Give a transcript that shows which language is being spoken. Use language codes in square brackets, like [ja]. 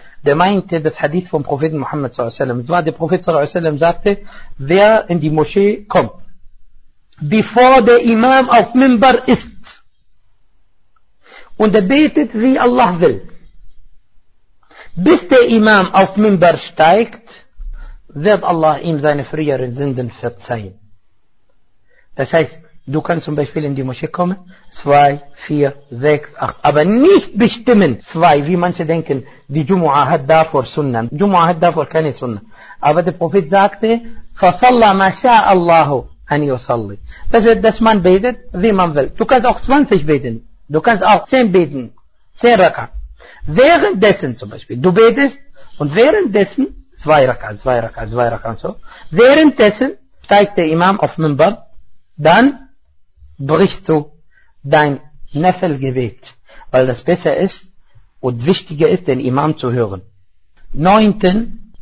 [de] Der meinte das Hadith vom Propheten Muhammad sallallahu alaihi wasallam. Zwar der Prophet sallallahu alaihi wasallam sagte, wer in die Moschee kommt, bevor der Imam auf Minbar ist und er betet, wie Allah will, bis der Imam auf Minbar steigt, wird Allah ihm seine früheren Sünden verzeihen. Das heißt, du kannst zum Beispiel in die Moschee kommen, 2, 4, 6, 8, aber nicht bestimmen, 2, wie manche denken, die Jumu'ah hat davor Sunnah. Jumu'ah hat davor keine Sunnah. Aber der Prophet sagte, [ar] فصلى ما شاء الله أن يصلي. [de] Das heißt, dass man betet, wie man will. Du kannst auch 20 beten. Du kannst auch 10 beten. 10 Raka. Währenddessen zum Beispiel, du betest und währenddessen 2 Raka und so, währenddessen steigt der Imam auf Minbar, dann brichst du dein Nafil-Gebet, weil das besser ist und wichtiger ist, den Imam zu hören. 9.